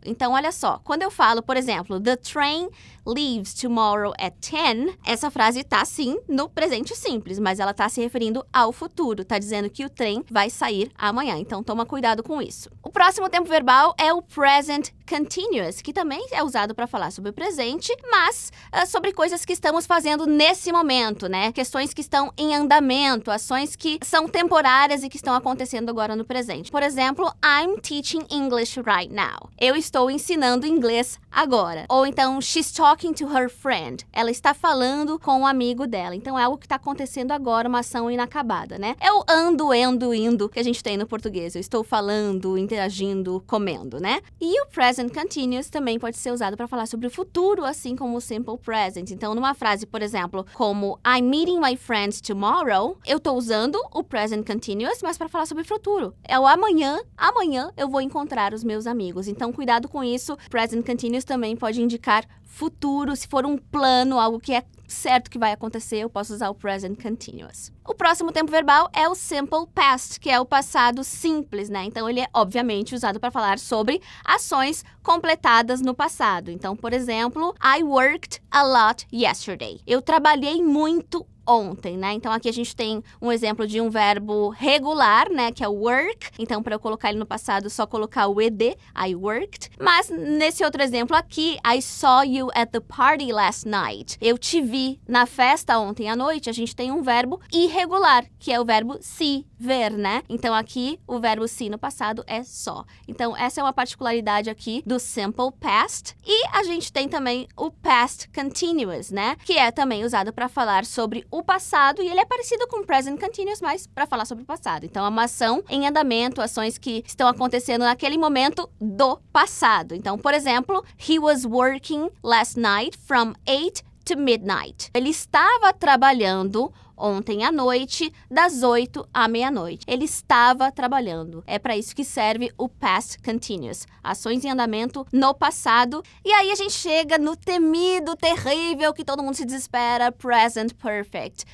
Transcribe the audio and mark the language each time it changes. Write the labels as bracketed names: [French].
[Portuguese] Então, olha só, quando eu falo, por exemplo, [English] the train leaves tomorrow at 10, [Portuguese] essa frase tá sim no presente simples, mas ela tá se referindo ao futuro, tá dizendo que o trem vai sair amanhã, então toma cuidado com isso. O próximo tempo verbal é o present continuous, que também é usado para falar sobre o presente, mas sobre coisas que estamos fazendo nesse momento, né? Questões que estão em andamento, ações que são temporárias e que estão acontecendo agora no presente. Por exemplo, [English] I'm teaching English right now. [Portuguese] Eu estou ensinando inglês agora. Ou então, [English] she's talking to her friend. [Portuguese] Ela está falando com um amigo dela. Então, é algo que está acontecendo agora, uma ação inacabada, né? É o ando, indo que a gente tem no português. Eu estou falando, interagindo, comendo, né? E o present continuous também pode ser usado para falar sobre o futuro, assim como o simple present. Então, numa frase, por exemplo, como [English] I'm meeting my friends tomorrow, [Portuguese] eu estou usando o present continuous, mas para falar sobre o futuro. É o amanhã eu vou encontrar os meus amigos. Então, cuidado com isso. Present continuous também pode indicar futuro, se for um plano, algo que é certo que vai acontecer, eu posso usar o present continuous. O próximo tempo verbal é o simple past, que é o passado simples, né? Então, ele é, obviamente, usado para falar sobre ações completadas no passado. Então, por exemplo, [English] I worked a lot yesterday. [Portuguese] Eu trabalhei muito ontem, né? Então, aqui a gente tem um exemplo de um verbo regular, né? Que é o work. Então, para eu colocar ele no passado, só colocar o ed, [English] I worked. [Portuguese] Mas, nesse outro exemplo aqui, [English] I saw you at the party last night. [Portuguese] Eu te vi na festa ontem à noite. A gente tem um verbo irregular, que é o verbo see, ver, né? Então, aqui, o verbo see no passado é só. Então, essa é uma particularidade aqui do simple past. E a gente tem também o past continuous, né? Que é também usado para falar sobre o passado, e ele é parecido com o present continuous, mas para falar sobre o passado. Então, é uma ação em andamento, ações que estão acontecendo naquele momento do passado. Então, por exemplo, [English] he was working last night from 8 to midnight. [Portuguese] Ele estava trabalhando ontem à noite, das 8 à meia-noite. Ele estava trabalhando. É para isso que serve o past continuous. Ações em andamento no passado. E aí a gente chega no temido, terrível, que todo mundo se desespera, present perfect.